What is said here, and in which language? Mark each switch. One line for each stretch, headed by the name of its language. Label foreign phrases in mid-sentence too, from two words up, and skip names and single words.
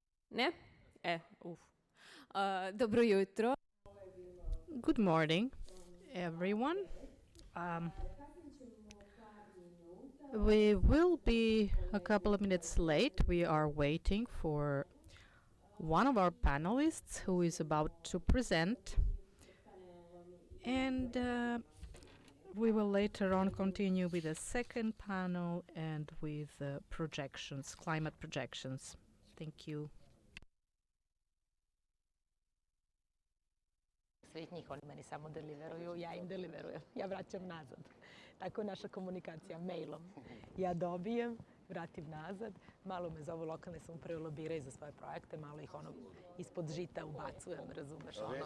Slovenian: Ne? Dobro jutro.
English: Good morning, everyone. We will be a couple of minutes late. We are waiting for one of our panelists who is about to present. And we will later on continue with a second panel and with projections, climate projections. Thank you.
Serbian: Svih njih, oni meni samo deliveruju, ja im deliverujem, ja vraćam nazad. Tako je naša komunikacija mailom. Ja dobijem, vratim nazad, malo me zovu lokalne samouprave lobiraju za svoje projekte, malo ih ono ispod žita ubacujem, razumeš, ono.